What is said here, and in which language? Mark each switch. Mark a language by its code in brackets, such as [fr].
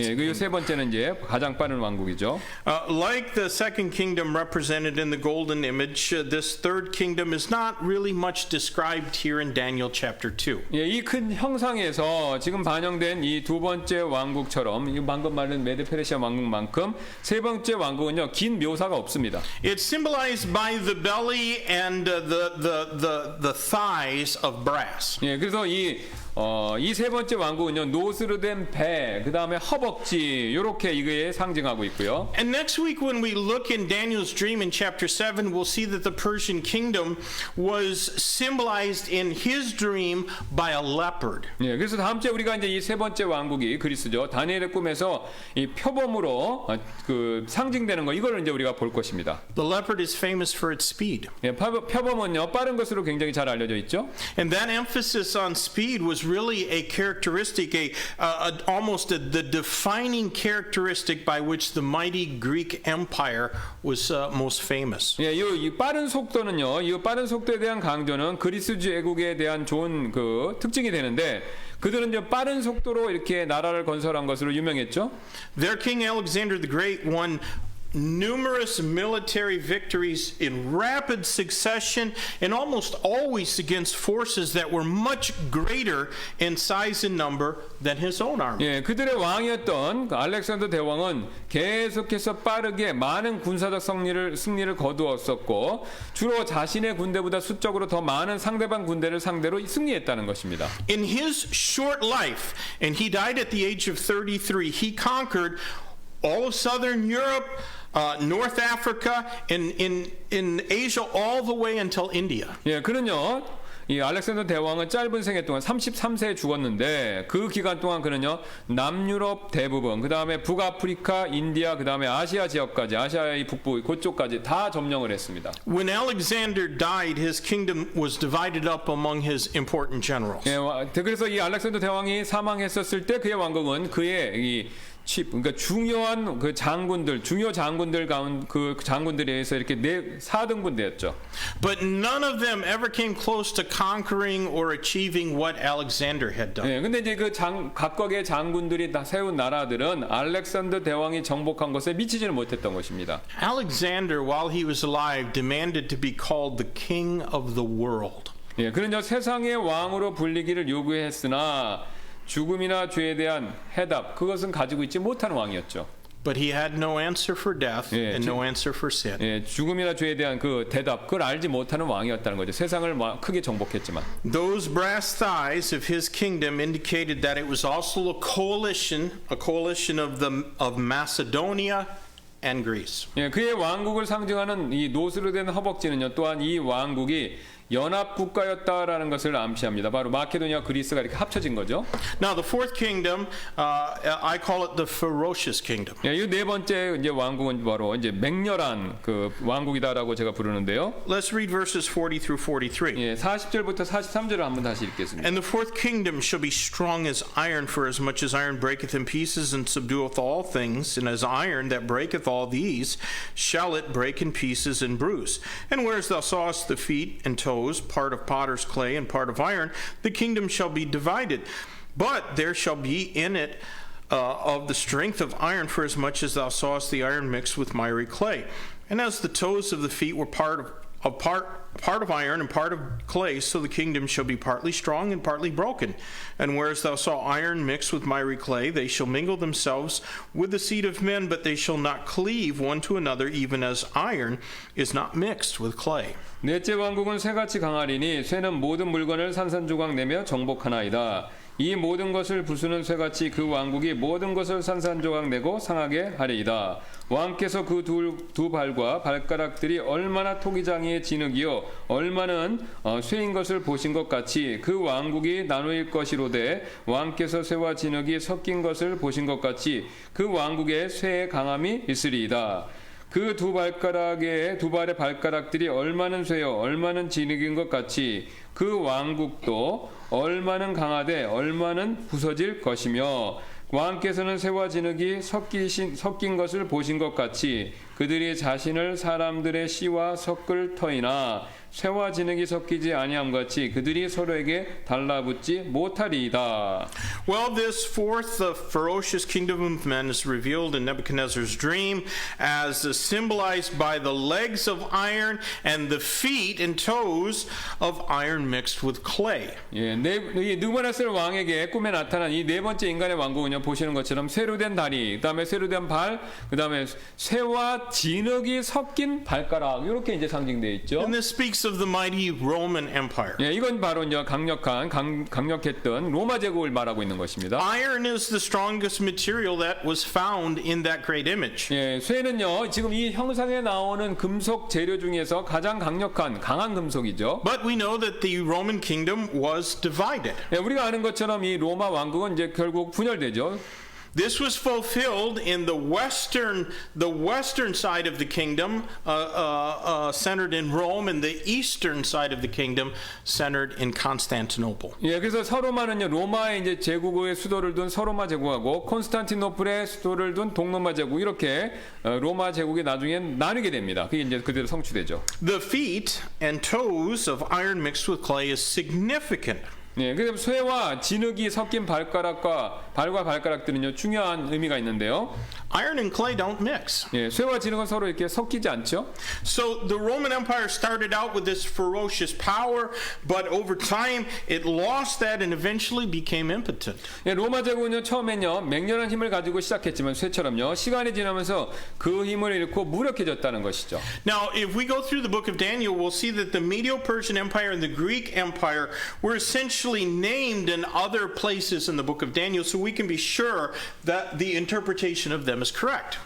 [ko] 예, 그 세 번째는 이제 가장 빠른 왕국이죠. [en] Like the second kingdom represented in the golden image, this third kingdom is not really much described here in Daniel chapter 2. [ko] 예, 이 큰 형상에서 지금 반영된 이 두 번째 왕국처럼 이 방금 말한 메데 페르시아 왕국만큼 세 번째 왕국은요 긴 묘사가 없습니다. [en] It's symbolized by the belly and the thighs of brass. [ko] 예, 그래서 이 세 번째 왕국은요 노스로 된 배, 그 다음에 허벅지 이렇게 이거에 상징하고 있고요. [en] And next week when we look in Daniel's dream in chapter 7, we'll see that the Persian kingdom was symbolized in his dream by a leopard. [ko] 예, 그래서 다음 주에 우리가 이제 이 세 번째 왕국이 그리스죠. 다니엘의 꿈에서 이 표범으로 그 상징되는 거 이거를 이제 우리가 볼 것입니다. [en] The leopard is famous for its speed. [ko] 예, 표범은요 빠른 것으로 굉장히 잘 알려져 있죠. [en] And that emphasis on speed was really a characteristic, almost the defining characteristic by which the mighty Greek Empire was most famous. [ko] 예, 이 빠른 속도는요, 이 빠른 속도에 대한 강조는 그리스 제국에 대한 좋은 그 특징이 되는데, 그들은 이제 빠른 속도로 이렇게 나라를 건설한 것으로 유명했죠. [en] Their king Alexander the Great won numerous military victories in rapid succession and almost always against forces that were much greater in size and number than his own army. [ko] 예, 그들의 왕이었던 알렉산더 대왕은 계속해서 빠르게 많은 군사적 승리를 거두었었고 주로 자신의 군대보다 수적으로 더 많은 상대방 군대를 상대로 승리했다는 것입니다. [en] In his short life, and he died at the age of 33, he conquered all of southern Europe, North Africa, in Asia, all the way until India. [ko] 예, 그는요. 이 알렉산더 대왕은 짧은 생애 동안 33세에 죽었는데 그 기간 동안 그는요 남유럽 대부분, 그 다음에 북아프리카, 인디아, 그 다음에 아시아 지역까지, 아시아의 북부 그쪽까지 다 점령을 했습니다. [en] When Alexander died, his kingdom was divided up among his important generals. [ko] 예, 그래서 이 알렉산더 대왕이 사망했었을 때 그의 왕국은 그의 이 그러니까 중요한 그 장군들, 중요 장군들 가운 그 장군들에 의해서 이렇게 4등분되었죠. [en] But none of them ever came close to conquering or achieving what Alexander had done. [ko] 예, 근데 이제 그 각각의 장군들이 다 세운 나라들은 알렉산더 대왕이 정복한 것에 미치지는 못했던 것입니다. [en] Alexander, while he was alive, demanded to be called the king of the world. [ko] 예, 그는 세상의 왕으로 불리기를 요구했으나 죽음이나 죄에 대한 해답 그것은 가지고 있지 못하는 왕이었죠. [en] But he had no answer for death and no answer for sin. [ko] 예, 죽음이나 죄에 대한 그 대답 그걸 알지 못하는 왕이었다는 거죠. 세상을 크게 정복했지만. [en] Those brass thighs of his kingdom indicated that it was also a coalition of Macedonia and Greece. [ko] 예, 그의 왕국을 상징하는 이 노스로 된 허벅지는요. 또한 이 왕국이 연합 국가였다라는 것을 암시합니다. 바로 마케도니아, 그리스가 이렇게 합쳐진 거죠. [en] Now the fourth kingdom, I call it the ferocious kingdom. [ko] 예, 이 네 번째 이제 왕국은 바로 이제 맹렬한 그 왕국이다라고 제가 부르는데요. [en] Let's read verses 40 through 43. [ko] 예, 40절부터 43절을 한번 다시 읽겠습니다. [en] And the fourth kingdom shall be strong as iron, for as much as iron breaketh in pieces and subdueth all things, and as iron that breaketh all these, shall it break in pieces and bruise. And whereas thou sawest the feet and toes, part of potter's clay and part of iron, the kingdom shall be divided. But there shall be in it of the strength of iron, for as much as thou sawest the iron mixed with miry clay. And as the toes of the feet were part of iron and part of clay, so the kingdom shall be partly strong and partly broken. And whereas thou saw iron mixed with miry clay, they shall mingle themselves with the seed of men, but they shall not cleave one to another, even as iron is not mixed with clay. [ko] 넷째 왕국은 쇠같이 강하리니 쇠는 모든 물건을 산산조각 내며 정복하나이다. 이 모든 것을 부수는 쇠같이 그 왕국이 모든 것을 산산조각 내고 상하게 하리이다. 왕께서 그 두 발과 발가락들이 얼마나 토기장이의 진흙이요 얼마는 쇠인 것을 보신 것 같이 그 왕국이 나누일 것이로되 왕께서 쇠와 진흙이 섞인 것을 보신 것 같이 그 왕국에 쇠의 강함이 있으리이다. 그 두 발의 발가락들이 얼마는 쇠요 얼마는 진흙인 것 같이 그 왕국도 얼마는 강하되 얼마는 부서질 것이며 왕께서는 쇠와 진흙이 섞인 것을 보신 것 같이 그들이 자신을 사람들의 씨와 섞을 터이나 쇠와 진흙이 섞이지 아니함 같이 그들이 서로에게 달라붙지 못하리이다. [en] Well, this fourth, the ferocious kingdom of men is revealed in Nebuchadnezzar's dream as symbolized by the legs of iron and the feet and toes of iron mixed with clay. [ko] 예, 느부갓네살 왕에게 꿈에 나타난 이 네 번째 인간의 왕국은요 보시는 것처럼 쇠로 된 다리, 그다음에 쇠로 된 발, 그다음에 쇠와 진흙이 섞인 발가락 이렇게 이제 상징되어 있죠. [en] And this speaks of the mighty Roman Empire. [ko] 예, 이건 바로 이제 강력했던 로마 제국을 말하고 있는 것입니다. [en] Iron is the strongest material that was found in that great image. [ko] 예, 쇠는요 지금 이 형상에 나오는 금속 재료 중에서 가장 강한 금속이죠. [en] But we know that the Roman kingdom was divided. [ko] 예, 우리가 아는 것처럼 이 로마 왕국은 이제 결국 분열되죠. [en] This was fulfilled in the western side of the kingdom, centered in Rome, and the eastern side of the kingdom, centered in Constantinople. [ko] 예, 그래서 서로마는요 로마의 이제 제국의 수도를 둔 서로마 제국하고 콘스탄티노플의 수도를 둔 동로마 제국 이렇게 로마 제국이 나중에 나뉘게 됩니다. 그게 이제 그대로 성취되죠. [en] The feet and toes of iron mixed with clay is significant. [ko] 예, 그래서 쇠와 진흙이 섞인 발과 발가락들은요 중요한 의미가 있는데요. [en] Iron and clay don't mix. [ko] 예, 쇠와 진흙은 서로 이렇게 섞이지 않죠. [en] So the Roman Empire started out with this ferocious power, but over time it lost that and eventually became impotent. [ko] 예, 로마 제국은요 처음엔요 맹렬한 힘을 가지고 시작했지만 쇠처럼요 시간이 지나면서 그 힘을 잃고 무력해졌다는 것이죠. [en] Now, if we go through the book of Daniel, we'll see that the Medo-Persian Empire and the Greek Empire were essentially named in other places in the book of Daniel, so we can be sure that the interpretation of them is correct.